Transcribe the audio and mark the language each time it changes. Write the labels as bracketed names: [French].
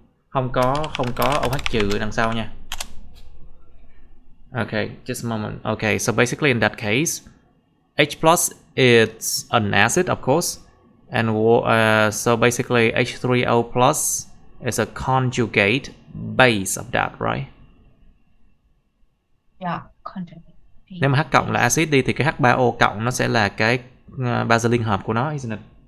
[Vietnamese] Không có OH trừ đằng sau nha. [English] Okay, just a moment. Okay, so basically in that case, H plus is an acid, of course, and so basically H3O plus is a conjugate base of that, right? Yeah, conjugate. [Vietnamese] Nếu mà H cộng là acid đi thì cái H3O cộng nó sẽ là cái base liên hợp của nó, [English] isn't it?